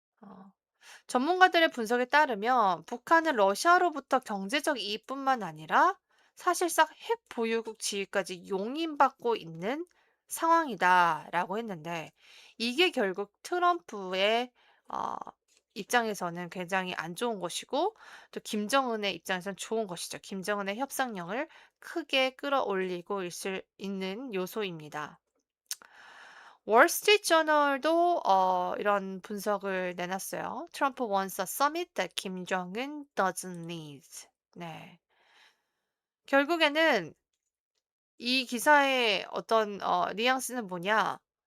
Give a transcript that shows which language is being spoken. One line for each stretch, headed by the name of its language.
Korean: 어, 전문가들의 분석에 따르면 북한은 러시아로부터 경제적 이익뿐만 아니라 사실상 핵 보유국 지위까지 용인받고 있는 상황이다라고 했는데 이게 결국 트럼프의 어, 입장에서는 굉장히 안 좋은 것이고 또 김정은의 입장에서는 좋은 것이죠. 김정은의 협상력을 크게 끌어올리고 있는 요소입니다. 월스트리트저널도 이런 분석을 내놨어요.
English: Trump wants a summit that Kim Jong-un doesn't need.
Korean: 네. 결국에는 이 기사의 어떤 뉘앙스는 뭐냐?